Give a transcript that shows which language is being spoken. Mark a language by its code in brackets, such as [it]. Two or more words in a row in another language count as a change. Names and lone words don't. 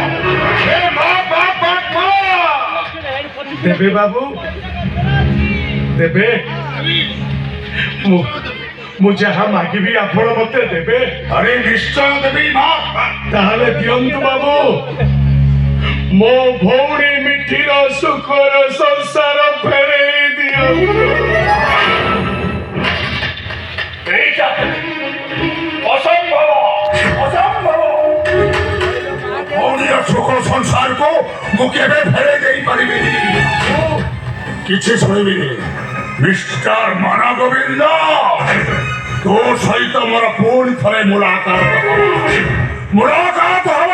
[or] ଦେବେ ବାବୁ ଦେବେ? ମୁଁ ଯାହା ମାଗିବି ଆପଣ ମତେ ଦେବେ? ଆରେ ନିଶ୍ଚୟ ଦେବି ମା। ତାହେଲେ ଦିଅନ୍ତୁ ବାବୁ। ମୋ ଭଉଣୀ ମିଠିର ସୁଖର ସଂସାର ଫେରେଇ ଦିଅନ୍ତୁ। ଏଇଟା ଅସମ୍ଭବ, ଅସମ୍ଭବ। ଭଉଣୀର ସୁଖ সংসারକୁ ମୁଁ କେବେ ଫେରେଇ ଦେଇପାରିବିନି। କିଛି ଶୁଣିବିନି। ମିଷ୍ଟର ମାନ ଗୋବିନ୍ଦ, ତୋ ସହିତ ମୋର ପୁଣି ଥରେ ମୁଲାକାତ ହବ।